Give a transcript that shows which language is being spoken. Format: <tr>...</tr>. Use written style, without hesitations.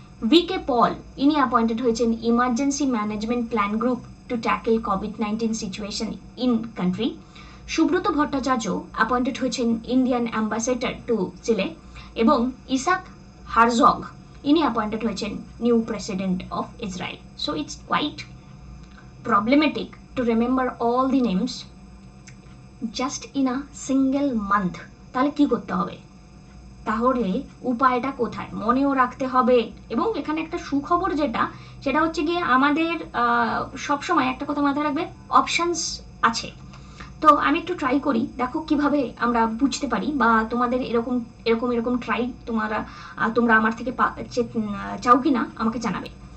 <en>V K পল ইনি appointed হয়েছেন emergency management plan group two tackle COVID-19 situation in country. Subrata Bhattacharya appointed হয়েছেন Indian ambassador two চিলে। এবং ইসাক হারজগ ইনি appointed হয়েছেন new president of Israel. So it's quite problematic to remember all the names just in a single month।</en> <bn>তাহলে কি করতে হবে? তাহলে উপায়টা কোথায়? মনেও রাখতে হবে। এবং এখানে একটা সুখবর যেটা, সেটা হচ্ছে গিয়ে আমাদের সবসময় একটা কথা মাথায় রাখবে, অপশনস আছে। তো আমি একটু ট্রাই করি, দেখো কিভাবে আমরা বুঝতে পারি, বা তোমাদের এরকম এরকম এরকম ট্রাই তোমরা আমার থেকে চাও কি না আমাকে জানাবে।</bn>